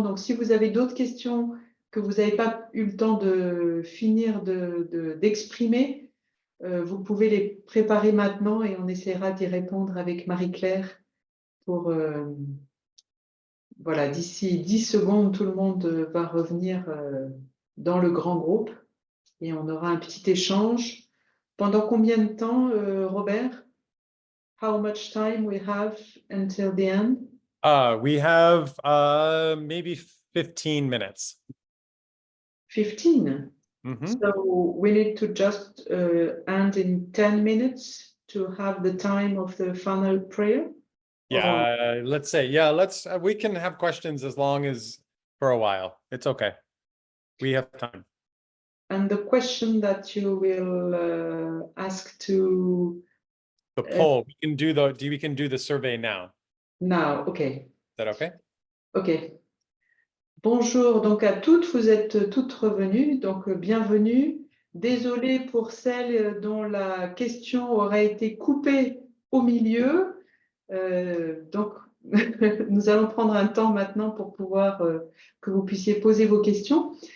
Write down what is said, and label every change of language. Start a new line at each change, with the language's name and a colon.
French: Donc, si vous avez d'autres questions que vous n'avez pas eu le temps de finir d'exprimer, vous pouvez les préparer maintenant et on essaiera d'y répondre avec Marie-Claire pour... voilà, d'ici 10 secondes, tout le monde va revenir dans le grand groupe et on aura un petit échange. Pendant combien de temps, Robert?
English: How much time we have until the end? We have maybe 15 minutes. 15. Mhm. So we need to just end in 10 minutes to have the time of the final prayer. Yeah, let's say, we can have questions as long as for a while. It's okay. We have time. And the question that you will ask to The poll, we can do the survey now. now, okay. Is that okay? Ok.
French: Bonjour donc à toutes, vous êtes toutes revenues, donc bienvenue. Désolée pour celles dont la question aurait été coupée au milieu. Donc, nous allons prendre un temps maintenant pour pouvoir que vous puissiez poser vos questions.